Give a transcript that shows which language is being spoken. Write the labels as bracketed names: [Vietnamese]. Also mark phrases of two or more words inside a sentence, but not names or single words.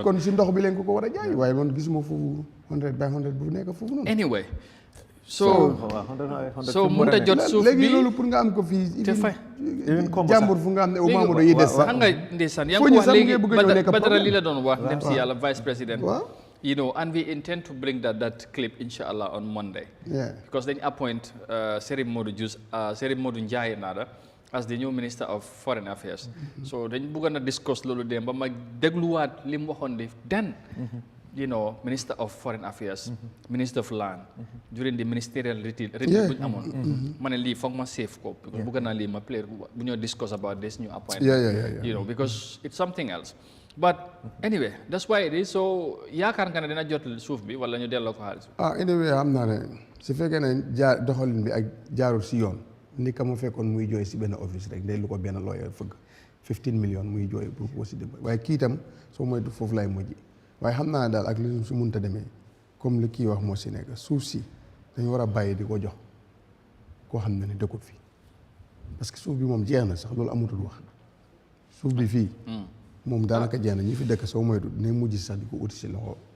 [Wolof] kon si ndox bi leen ko war a jaay waaye man gisuma foofu 100 by 100 bu nekk foofu noonu [English] anyway so [Wolof] mënut a jot suuf bi léegi loolu pour nga am ko fii jàmbur fu nga xam ne au Mamadou yi des sax xam nga ndeysaan yaa ngi wax léegi Badara li la doon wax dem si yàlla [French] vice président [English] you know and we intend to bring that clip inshallah on Monday because [Wolof] dañ [English] appoint Serif Modou Njie Nada as the new Minister of Foreign Affairs so [Wolof] dañ bëggoon a discuss loolu dem ba ma dégluwaat li mu waxoon di den [English] you know, Minister of Foreign Affairs, Minister of Land, during the ministerial retreat [Wolof] bu ñu amoon. ma ne lii foog ma save ko. because bëgg naa lii ma play bu ñoo [English] discuss about this new appointment. You know, because it's something else. But anyway, that's why it is. [Wolof] So yaakaar nga ne dina jot suuf bi wala ñu delloo ko xaalis bi. Anyway xam naa ne su fekkee ne doxalin bi ak jaarul si yoon ni ka ma fekkoon muy jooy si benn office rek day lu ko benn lawyer fëgg 15 millions muy jooy pour ko si dimbali waaye kii itam soo moytu foofu lay mujj. waaye xam naa daal ak li su mënta demee comme li kii wax moo si nekk suuf si dañu war a bàyyi di ko jox koo xam ne dëkkut fii parce que suuf bi moom jeex na sax loolu amatul wax suuf bi fii moom daanaka jeex na ñi fi dëkk soo moytu ne mujj sax di ko uti si loxo